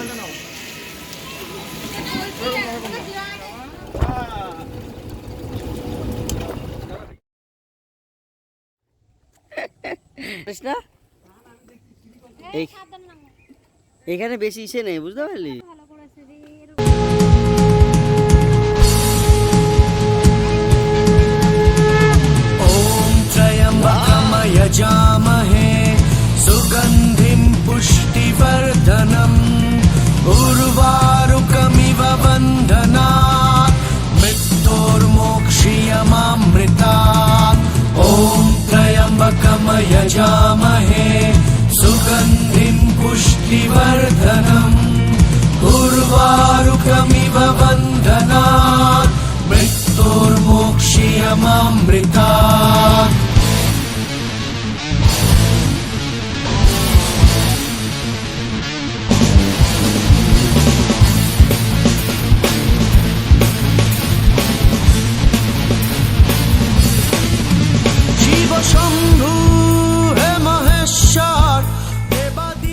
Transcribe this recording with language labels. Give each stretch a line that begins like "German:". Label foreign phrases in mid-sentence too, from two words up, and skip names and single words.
Bangla: এখানে বেশি ইসে নেই, বুঝতে পারলি?
Sanskrit: ओम त्र्यंबकम् यजामहे सुगंधिं पुष्टिवर्धनम् उर्वारुकमिव बन्धनात् मृत्योर्मोक्षीयमामृतात्। ओम त्र्यंबकम् यजामहे सुगंधिं पुष्टिवर्धनम् उर्वारुकमिव बन्धनात् मृत्योर्मोक्षीयमामृतात्। शिव शंभु हे महेश्वर देवादि।